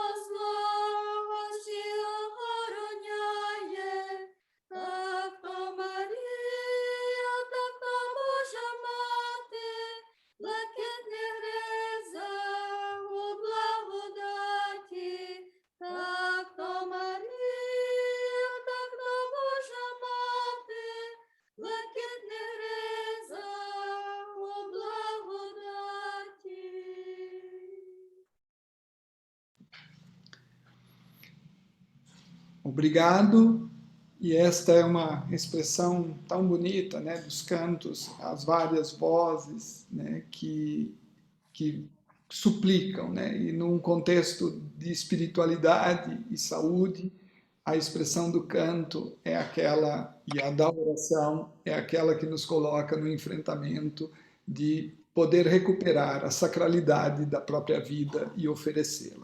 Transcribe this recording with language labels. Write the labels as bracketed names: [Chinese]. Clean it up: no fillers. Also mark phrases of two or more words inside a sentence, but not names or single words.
[Ukrainian] злого ще охороняє, так то Марія, так то Божа мати, блакитний риза у благодаті, так то Марія, так то Божа мати, блакитний риза у благодаті. [Portuguese] Obrigado. E esta é uma expressão tão bonita, né, dos cantos, as várias vozes, né, que suplicam, né, e num contexto de espiritualidade e saúde, a expressão do canto é aquela, e a da oração é aquela que nos coloca no enfrentamento de poder recuperar a sacralidade da própria vida e oferecê-la.